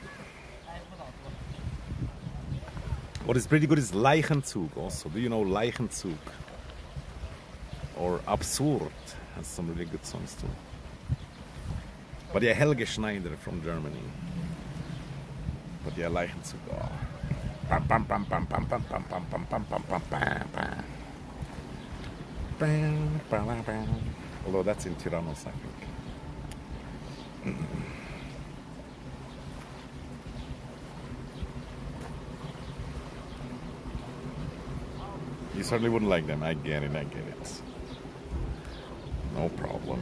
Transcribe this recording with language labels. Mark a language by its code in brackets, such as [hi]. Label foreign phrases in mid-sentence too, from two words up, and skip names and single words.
[en] What is pretty good is Leichenzug also. Do you know Leichenzug? Or Absurd has some really good songs too. But yeah, Helge Schneider from Germany. But yeah, Leichenzug. Oh. Bam, bam, bam, bam, bam, bam, bam, bam, bam, bam, bam, bam, bam, bam. Bam, bam, bam, bam. Although that's in Tyrannos, I think. You certainly wouldn't like them. I get it. No problem.